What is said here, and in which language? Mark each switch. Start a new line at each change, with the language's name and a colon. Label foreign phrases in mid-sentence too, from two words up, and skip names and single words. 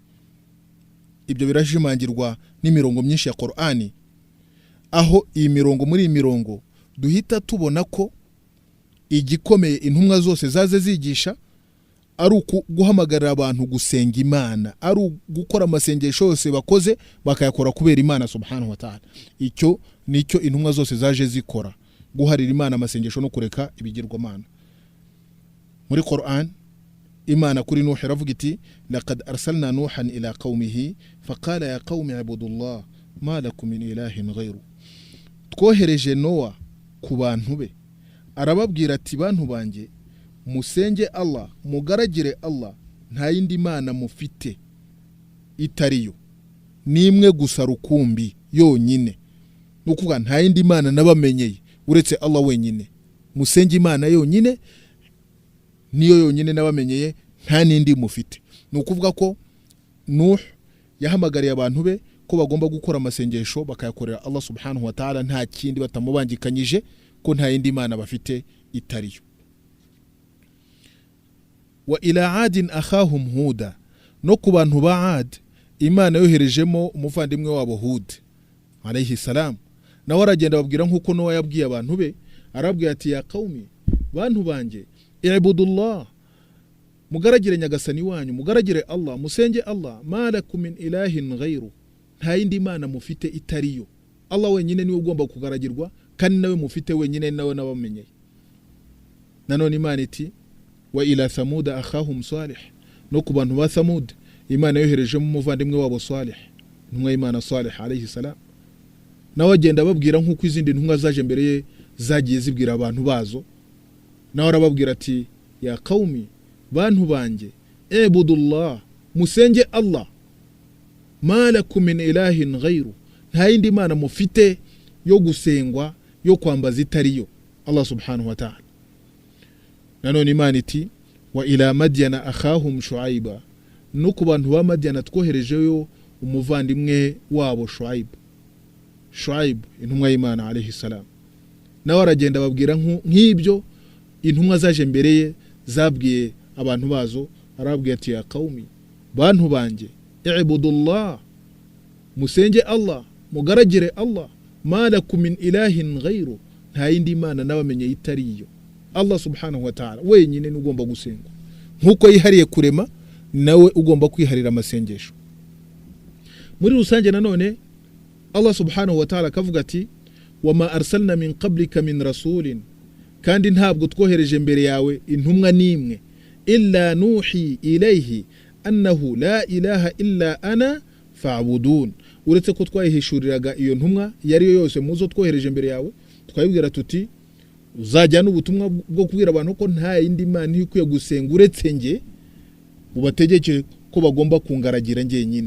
Kinyarwanda: Ibyo birashimangirwa n'imirongo myinshi ya Qur'ani, aho iyi mirongo muri iyi mirongo duhita tubona ko igikomeye intumwa zose zaze zigisha ari guhamagarira abantu gusenga Imana, ari gukora amasengesho yose bakoze bakayakora kubera Imana
Arabic: سبحانه وتعالى.
Kinyarwanda: Icyo nicyo intumwa zose zaje zikora, guharira Imana amasengesho no kureka ibigirwamana. Muri Qur'an Imana kuri Nuh iravuga iti
Arabic: لقد أرسلنا نوحا إلى قومه فقال يا قوم اعبدوا الله ما لكم من إله غيره,
Kinyarwanda: twohereje Noa ku bantu be arababwira ati bantu banjye musenge Allah, mugaragire Allah, nta yindi Mana mufite itariyo, nimwe gusa rukumbi yonyine. Nukuvuga nta yindi Mana nabamenyeye uretse Allah wenyine, musenge Imana yonyine, niyo yonyine nabamenyeye, nta nindi mufite. Nukuvuga ko Nuh yahamagariye abantu be ko bagomba gukora amasengesho bakayakorera Allah
Arabic: سبحانه وتعالى,
Kinyarwanda: nta kindi batamubangikanyije, ko nta yindi Mana bafite itariyo.
Arabic: وإلى عاد أخاهم هودا,
Kinyarwanda: no ku bantu ba Ad Imana yoherejemo umuvandimwe wabo Hud
Arabic: عليه السلام,
Kinyarwanda: nawe aragenda babwira nkuko Nowa yabwiye abantu be, arabwira ati
Arabic: يا قوم
Kinyarwanda: bantu banje ibudullah, mugaragire nyagasani wanyu, mugaragire Allah, musenge Allah,
Arabic: ما لكم من إله غيره,
Kinyarwanda: nta yindi Mana mufite itariyo, Allah wenyine niwe ugomba kugaragirwa, kandi nawe mufite wenyine nawe nabamenyeye. Nanone Imana iti
Arabic: وإلى ثمود أخاهم صالحا,
Kinyarwanda: no ku bantu ba Thamud Imana yohereje mu muvandimwe wabo Salih, ntumwa Imana Salih
Arabic: عليه السلام,
Kinyarwanda: nawe agenda babwira nkuko izindi ntumwa zaje mbere ye zagiye zibwira abantu bazo, nawe arababwira ati
Arabic: يا قوم
Kinyarwanda: bantu banje ibudullah, musenge Allah,
Arabic: ما لكم من إله غيره,
Kinyarwanda: nta yindi Mana mufite yo gusengwa yo kwambaza itariyo Allah
Arabic: سبحانه وتعالى.
Kinyarwanda: Nanone Imana iti
Arabic: وإلى مدين أخاهم شعيبا,
Kinyarwanda: no ku bantu ba Madyana twoherejeyo umuvandimwe wabo Shuaib intumwa y'Imana
Arabic: عليه السلام,
Kinyarwanda: nawe aragenda babwira nk'ibyo intumwa zaje mbere ye zabwiye abantu bazo, arabwiye ati
Arabic: يا قوم
Kinyarwanda: bantu banje ibudullah, musenge Allah, mugaragire Allah,
Arabic: ما لكم من إله غيره,
Kinyarwanda: nta yindi mana nabamenye itariyo. Allah
Arabic: سبحانه وتعالى
Kinyarwanda: wenyine n'ugomba gusengwa, nkuko yihariye kurema nawe ugomba kwiharira amasengesho. Muri rusange nanone Allah
Arabic: سبحانه وتعالى
Kinyarwanda: kavuga ati
Arabic: وما أرسلنا من قبلك من رسول,
Kinyarwanda: kandi ntabwo twohereje mbere yawe intumwa nimwe,
Arabic: إلا نوحي إليه أنه لا إله إلا أنا فاعبدون,
Kinyarwanda: uretse ko twayihishuriraga iyo ntumwa yari yose muzo twohereje mbere yawe, twayibwira tuti uzajyana ubutumwa bwo kubwira abantu ko nta yindi mana ikwiye gusenga uretse nge, ubategeke ko bagomba kungaragira nge nyine.